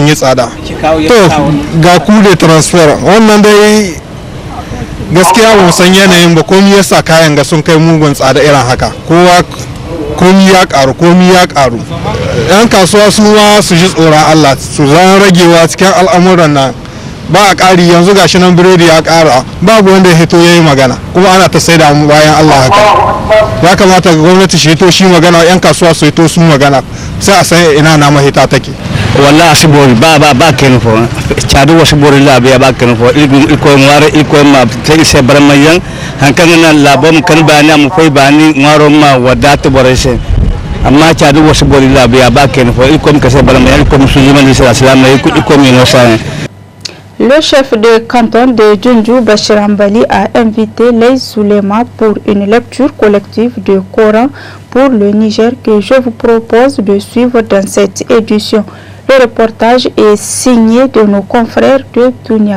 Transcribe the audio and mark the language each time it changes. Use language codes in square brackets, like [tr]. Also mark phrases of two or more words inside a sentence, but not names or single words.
[ha] yi tsada to ga kude transfer wannan dai gaskiya ba san yanayin ba komi yasa kayan ga sun kai mugun tsada irin haka kowa komi ya karu yan kasuwa su ma su ji tsoron Allah su zan ragewa cikin al'amuran nan ba a ƙari yanzu gashi nan biredi ya ƙara babu wanda ya hito ya yi magana kuma ana ta saida mu bayan Allah haka ya kamata ga gwamnati shi hito shi magana yan kasuwa su hito su magana sai a san ina na mahita take [dje] wallahi asibori ba ken fo chadu wasibori la ba ken fo iko ma te se baramayan hankan na labom kan bani am foi bani ngaro ma wadatu borese amma chadu wasibori la ba ken fo iko ka se baramayan ko musulman islam iko mi no sa. [fr] Le chef de canton de Djoundjou, Bachir Ambali, a invité les oulémas pour une lecture collective du Coran pour le Niger que je vous propose de suivre dans cette édition. Le reportage est signé de nos confrères de Dunia.